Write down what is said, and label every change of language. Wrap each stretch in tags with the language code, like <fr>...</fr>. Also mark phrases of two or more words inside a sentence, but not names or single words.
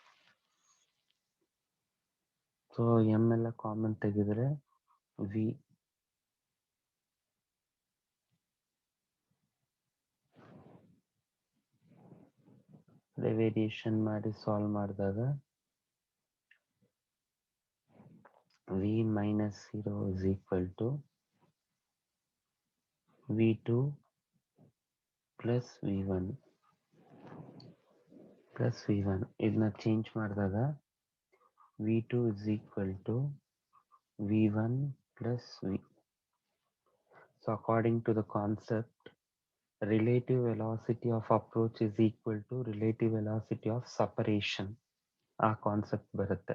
<kn>ಸೊ ಎಮ್ ಎಲ್ಲ ಕಾಮನ್ ತೆಗೆದ್ರೆ ವಿ ವೇರಿಯೇಷನ್ ಮಾಡಿ ಸಾಲ್ವ್ ಮಾಡಿದಾಗ</kn> <en>v minus 0 is equal to v2 plus v1. plus v1</en> <kn>ಇದನ್ನ ಚೇಂಜ್ ಮಾಡಿದಾಗ</kn> <en>v2 is equal to v1 plus v. So according to the concept, relative velocity of approach is equal to relative velocity of separation.</en> <kn>ಆ ಕಾನ್ಸೆಪ್ಟ್ ಬರುತ್ತೆ.</kn>